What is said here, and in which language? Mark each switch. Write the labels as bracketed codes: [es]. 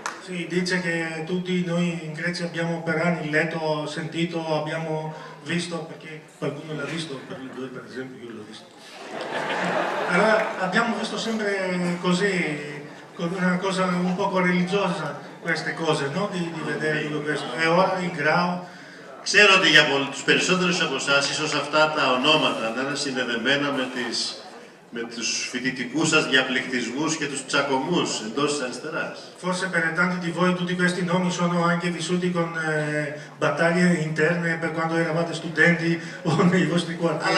[it] Sì, dice che tutti noi in Grecia abbiamo per anni letto, sentito, abbiamo visto, perché qualcuno l'ha visto, per esempio io l'ho visto. Allora abbiamo visto sempre così, con una cosa un poco religiosa, queste cose, no? Di vedere tutto questo. E ora il Grau. [el] Ξέρω ότι για τους περισσότερους από εσάς ίσως αυτά τα ονόματα να είναι συνδεδεμένα με τους φοιτητικούς σας διαπληκτισμούς και τους τσακωμούς εντός της αριστεράς. [it] Forse per tanti di voi tutti questi nomi sono anche vissuti con battaglie interne per quando eravate studenti o nei vostri quartieri.